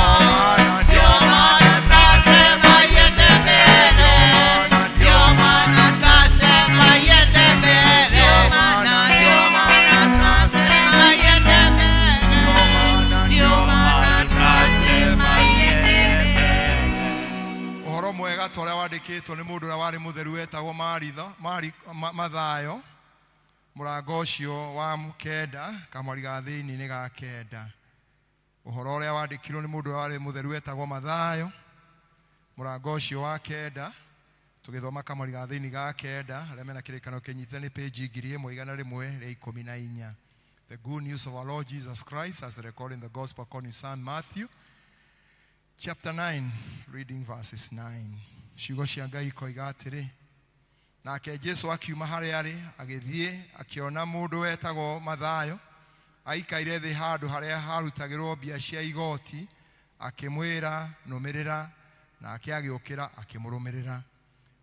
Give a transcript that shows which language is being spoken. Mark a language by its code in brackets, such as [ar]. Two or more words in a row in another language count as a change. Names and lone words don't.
[sw] Ndio maana nasema yende mbele. Ndio maana nasema yende mbele. Ndio maana nasema yende mbele. Ndio maana nasema yende mbele. [ki] Ũhoro mwega ta ũrĩa wandĩkĩtwo nĩ mũndũ ũrĩa warĩ mũtheru wetagwo Mathayo, mũrango ũcio wa 9 kamweri ga thĩinĩ nĩ ga 9. Ũhoro ũrĩa wandĩkirwo nĩ mũndũ ũrĩa warĩ mũtheru wetagwo Mathayo, mũrango ũcio wa 9, tũgĩthoma kamweri ga thĩinĩ ga 9, arĩa mena kĩrĩkanĩro kĩnyitĩte nĩ page 1114. [en] The good news of our Lord Jesus Christ as recorded in the Gospel according to St. Matthew, chapter 9, reading verses 9. [ki] Ciugo cia Ngai ikoiga atĩrĩ, nake Jesu akiuma harĩa arĩ, agĩthiĩ akĩona mũndũ wetagwo Mathayo, aikaire thĩ handũ harĩa harutagĩrwo mbia cia igoti, akĩmwĩra nũmĩrĩra, nake agĩũkĩra akĩmũrũmĩrĩra.